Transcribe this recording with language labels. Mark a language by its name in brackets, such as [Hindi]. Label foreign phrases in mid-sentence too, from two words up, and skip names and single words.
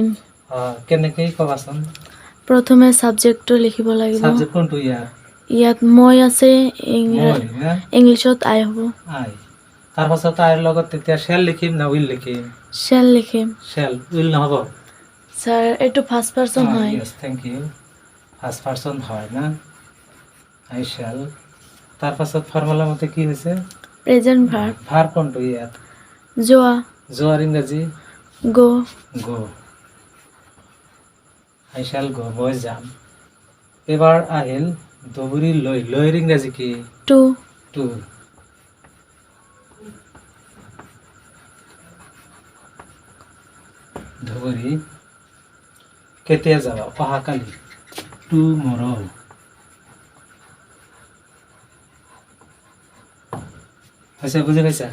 [Assamese] কেনেকৈ ক'বাচোন? প্ৰথমে সাবজেক্টটো লিখিব লাগিব। সাবজেক্ট কোনটো ইয়াৰ? ইয়াত মই আছে, মই না ইংলিছত আই হ'ব। আই। তাৰপাছত আইৰ লগত তেতিয়া শ্যাল লিখিম না উইল লিখিম? শ্যাল লিখিম। শ্যাল, উইল নহ'ব? স্যার এইটো ফার্স্ট পার্সন হয়। [English] yes, thank you. first person [Assamese] হয় না, [English] I shall. [Assamese] তাৰপাছত ফৰ্মুলা মতে কি হৈছে? [English] present verb. [Assamese] ভাৰ্ব কোনটো ইয়াত? যোৱা। যোৱাৰ ইংৰাজী? গো। [English] go. I shall go, [Assamese] মই যাম। এবাৰ আহিল ধুবুৰী লৈ, লৈৰ ইংৰাজী কি? টু। টু। ধুবুৰী কেতিয়া যাবা? অহাকালি, টুমৰো। হৈছে, বুজি পাইছা?